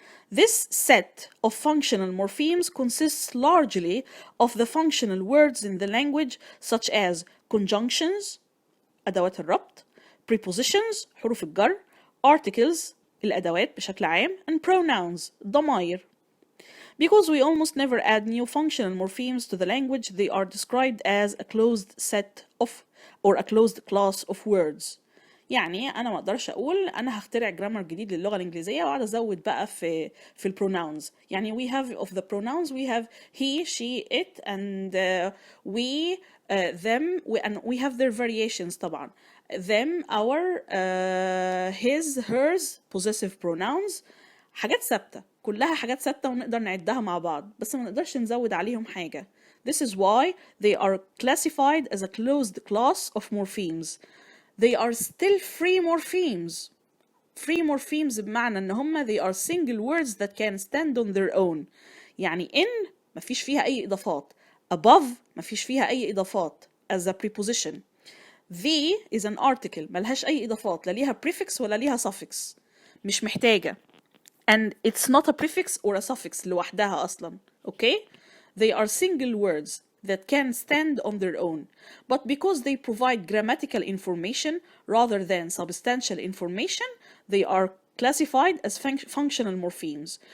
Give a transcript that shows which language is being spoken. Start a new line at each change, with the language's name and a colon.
English: This set of functional morphemes consists largely of the functional words in the language such as conjunctions,
Arabic: أدوات الربط,
English: prepositions,
Arabic: حروف الجر,
English: articles,
Arabic: الأدوات بشكل عام,
English: and pronouns, ضمائر. Because we almost never add new functional morphemes to the language, they are described as a closed set of or a closed class of words.
Arabic: يعني أنا ما أقدرش أقول أنا هخترع جرامر جديد للغة الإنجليزية وأقعد أزود بقى في البروناونز.
English: يعني we have of the pronouns we have he, she, it, and we, them, and we have their variations
Arabic: طبعا.
English: Them, our, his, hers, possessive pronouns.
Arabic: حاجات ثابتة، كلها حاجات ثابتة ونقدر نعدها مع بعض، بس ما نقدرش نزود عليهم حاجة.
English: This is why they are classified as a closed class of morphemes. They are still free morphemes. Free morphemes
Arabic: بمعنى ان هم
English: they are single words that can stand on their own.
Arabic: يعني in مفيش فيها أي إضافات. Above مفيش فيها أي إضافات
English: as a preposition. The is an article
Arabic: ملهاش أي إضافات، لا ليها prefix ولا ليها suffix. مش محتاجة.
English: And it's not a prefix or a suffix
Arabic: لوحدها أصلا.
English: Okay? They are single words that can stand on their own. But because they provide grammatical information rather than substantial information, they are classified as functional morphemes.